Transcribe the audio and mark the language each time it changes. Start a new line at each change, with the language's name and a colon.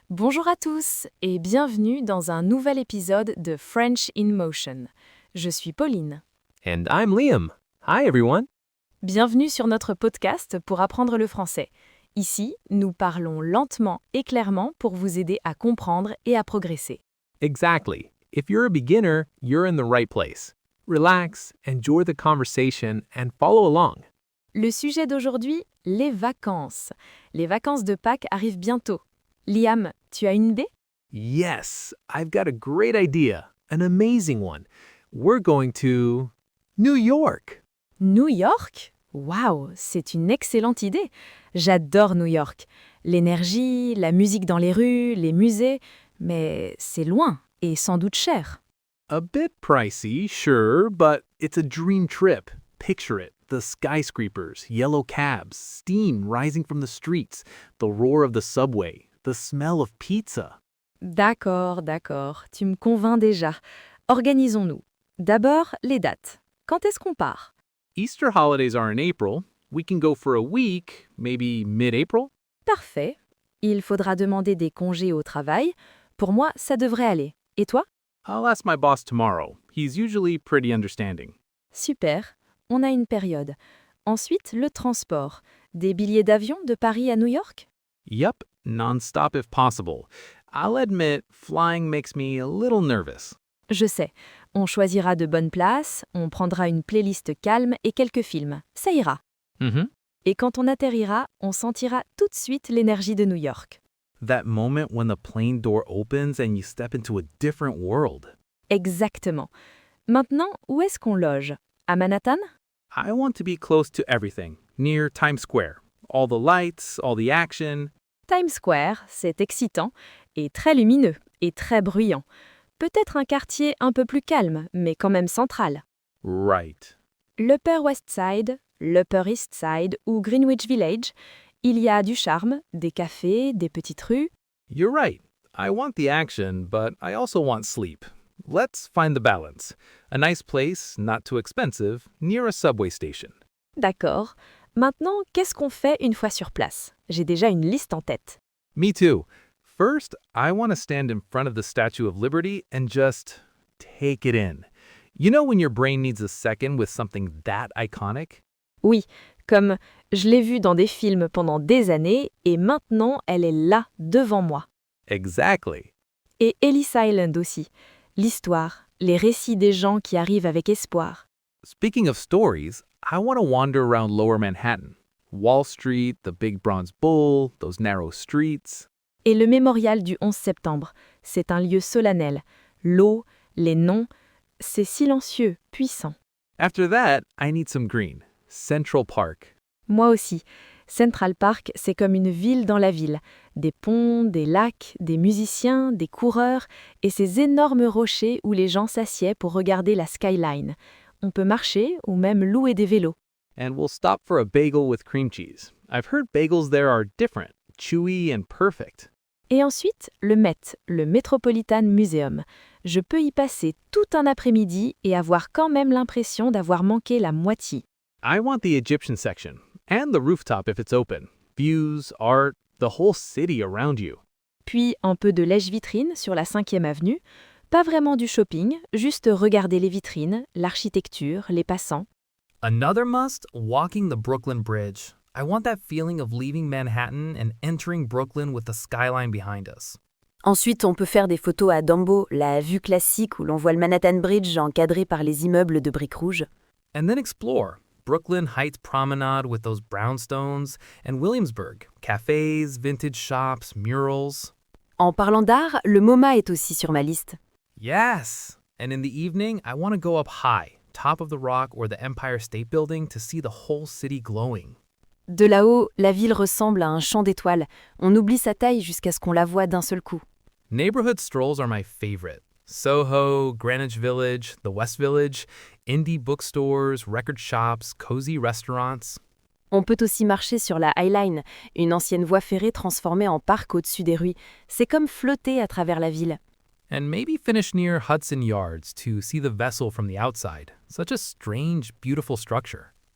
French: Bonjour à tous et bienvenue dans un nouvel épisode de French in Motion. Je suis Pauline.
English: And I'm Liam. Hi, everyone.
French: Bienvenue sur notre podcast pour apprendre le français. Ici, nous parlons lentement et clairement pour vous aider à comprendre et à progresser.
English: Exactly. If you're a beginner, you're in the right place. Relax, enjoy the conversation, and follow along.
French: Le sujet d'aujourd'hui, les vacances. Les vacances de Pâques arrivent bientôt. Liam, tu as une idée?
English: Yes, I've got a great idea, an amazing one. We're going to New York.
French: New York? Waouh, c'est une excellente idée. J'adore New York. L'énergie, la musique dans les rues, les musées, mais c'est loin et sans doute cher.
English: A bit pricey, sure, but it's a dream trip. Picture it. The skyscrapers, yellow cabs, steam rising from the streets, the roar of the subway, the smell of pizza.
French: D'accord, tu me convaincs déjà. Organisons-nous. D'abord, les dates. Quand est-ce qu'on part?
English: Easter holidays are in April. We can go for a week, maybe mid-April.
French: Parfait. Il faudra demander des congés au travail. Pour moi, ça devrait aller. Et toi?
English: I'll ask my boss tomorrow. He's usually pretty understanding.
French: Super. On a une période. Ensuite, le transport. Des billets d'avion de Paris à New York?
English: Yup, non-stop if possible. I'll admit, flying makes me a little nervous.
French: Je sais. On choisira de bonnes places, on prendra une playlist calme et quelques films. Ça ira. Et quand on atterrira, on sentira tout de suite l'énergie de New York.
English: That moment when the plane door opens and you step into a different world.
French: Exactement. Maintenant, où est-ce qu'on loge? À Manhattan?
English: I want to be close to everything, near Times Square. All the lights, all the action.
French: Times Square, c'est excitant et très lumineux et très bruyant. Peut-être un quartier un peu plus calme, mais quand même central.
English: Right.
French: L'Upper West Side, l'Upper East Side ou Greenwich Village, il y a du charme, des cafés, des petites rues.
English: You're right. I want the action, but I also want sleep. Let's find the balance. A nice place, not too expensive, near a subway station.
French: D'accord. Maintenant, qu'est-ce qu'on fait une fois sur place? J'ai déjà une liste en tête.
English: Me too. First, I want to stand in front of the Statue of Liberty and just take it in. You know when your brain needs a second with something that iconic?
French: Oui, comme je l'ai vue dans des films pendant des années et maintenant elle est là, devant moi.
English: Exactly.
French: Et Ellis Island aussi. L'histoire, les récits des gens qui arrivent avec espoir.
English: Speaking of stories, I want to wander around Lower Manhattan. Wall Street, the Big Bronze Bull, those narrow streets.
French: Et le mémorial du 11 septembre, c'est un lieu solennel. L'eau, les noms, c'est silencieux, puissant.
English: After that, I need some green. Central Park.
French: Moi aussi. Central Park, c'est comme une ville dans la ville. Des ponts, des lacs, des musiciens, des coureurs et ces énormes rochers où les gens s'assiedent pour regarder la skyline. On peut marcher ou même louer des vélos.
English: And we'll stop for a bagel with cream cheese. I've heard bagels there are different, chewy and perfect.
French: Et ensuite, le Met, le Metropolitan Museum. Je peux y passer tout un après-midi et avoir quand même l'impression d'avoir manqué la moitié.
English: I want the Egyptian section, and the rooftop if it's open. Views, art, the whole city around you.
French: Puis un peu de lèche-vitrine sur la 5e avenue. Pas vraiment du shopping, juste regarder les vitrines, l'architecture, les passants.
English: Another must, walking the Brooklyn Bridge. I want that feeling of leaving Manhattan and entering Brooklyn with the skyline behind us.
French: Ensuite, on peut faire des photos à Dumbo, la vue classique où l'on voit le Manhattan Bridge encadré par les immeubles de briques rouges.
English: And then explore Brooklyn Heights Promenade with those brownstones, and Williamsburg, cafes, vintage shops, murals.
French: En parlant d'art, le MoMA est aussi sur ma liste.
English: Yes! And in the evening, I want to go up high, top of the Rock or the Empire State Building to see the whole city glowing.
French: De là-haut, la ville ressemble à un champ d'étoiles. On oublie sa taille jusqu'à ce qu'on la voie d'un seul coup.
English: Neighborhood strolls are my favorite. Soho, Greenwich Village, the West Village, indie bookstores, record shops, cozy restaurants.
French: On peut aussi marcher sur la High Line, une ancienne voie ferrée transformée en parc au-dessus des rues. C'est comme flotter à travers la ville.
English: And maybe finish near Hudson Yards to see the vessel from the outside. Such a strange, beautiful structure.